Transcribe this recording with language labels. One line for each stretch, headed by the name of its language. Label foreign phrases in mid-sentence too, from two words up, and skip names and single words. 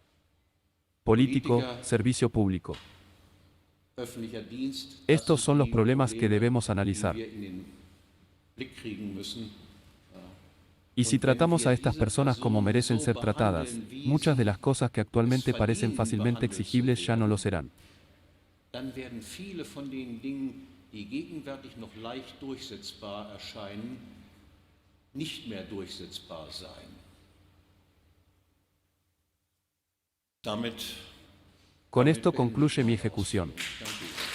Spanish: Político, servicio público. Estos son los problemas que debemos analizar. Y si tratamos a estas personas como merecen ser tratadas, muchas de las cosas que actualmente parecen fácilmente exigibles ya no lo serán.
German: dann werden viele von den Dingen, die gegenwärtig noch leicht durchsetzbar erscheinen, nicht mehr durchsetzbar sein. Damit
Spanish: Con esto concluye mi ejecución.
German: Danke.